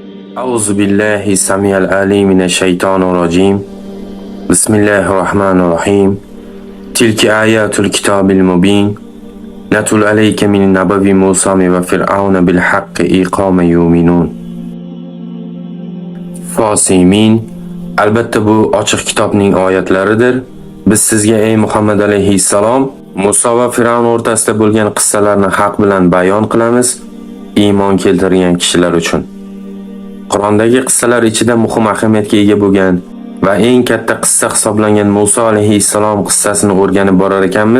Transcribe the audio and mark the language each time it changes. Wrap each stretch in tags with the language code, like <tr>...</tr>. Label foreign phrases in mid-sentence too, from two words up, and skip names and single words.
<ar>أعوذ بالله السميع العليم من الشيطان الرجيم. بسم الله الرحمن الرحيم. تلك آيات الكتاب المبين نتل عليك من نبأ موسى وفرعون بالحق إقام يؤمنون.</ar> <uz>Fosimin, albatta bu ochiq kitobning oyatlaridir. Biz sizga ey Muhammad alayhissalom Musa va Fir'avn o'rtasida bo'lgan qissalarni haq bilan bayon qilamiz, iymon keltirgan kishilar uchun. Qur'ondagi qissalar ichida muhim ahamiyatga ega bo'lgan va eng katta qissa hisoblangan Musa alayhissalom qissasini o'rganib borar ekanmiz.</uz>